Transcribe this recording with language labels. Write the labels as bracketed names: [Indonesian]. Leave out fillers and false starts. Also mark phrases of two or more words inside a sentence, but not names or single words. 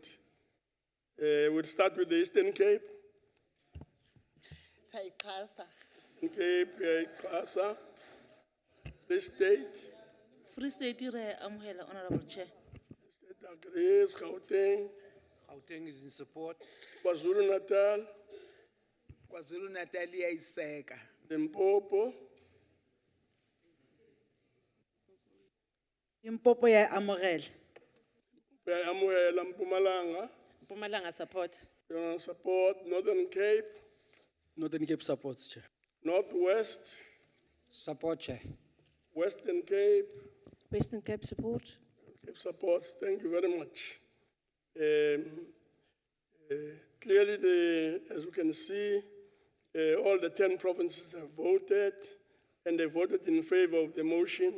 [English] We'll start with the Eastern Cape. Cape, Xhosa. Free State. Free State, Honorable Chair. State agrees. Gauteng. Gauteng is in support. KwaZulu Natal. [Zulu] KwaZulu Natal iyayiseka. [English] Limpopo. [Northern Sotho] Impopo ya amogela. Amuela Mpumalanga. [English] Mpumalanga support. Support. Northern Cape. Northern Cape supports, Chair. Northwest. Support, Chair. Western Cape. Western Cape support. Cape supports. Thank you very much. Clearly, as you can see, all the 10 provinces have voted, and they voted in favor of the motion.